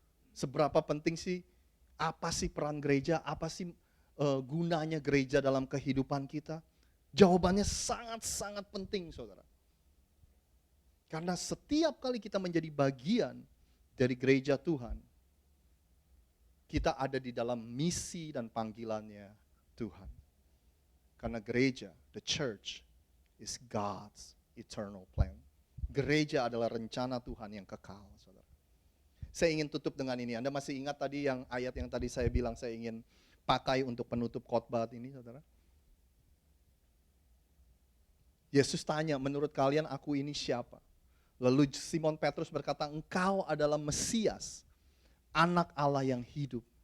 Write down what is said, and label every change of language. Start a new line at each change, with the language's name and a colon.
Indonesian: Seberapa penting sih, apa sih peran gereja? Apa sih gunanya gereja dalam kehidupan kita? Jawabannya sangat-sangat penting, saudara. Karena setiap kali kita menjadi bagian dari gereja Tuhan, kita ada di dalam misi dan panggilannya Tuhan. Karena gereja,
English: the church, is God's eternal plan.
Indonesian: Gereja adalah rencana Tuhan yang kekal, saudara. Saya ingin tutup dengan ini. Anda masih ingat tadi yang ayat yang tadi saya bilang saya ingin pakai untuk penutup khotbah ini, saudara? Yesus tanya, menurut kalian aku ini siapa? Lalu Simon Petrus berkata, engkau adalah Mesias, anak Allah yang hidup.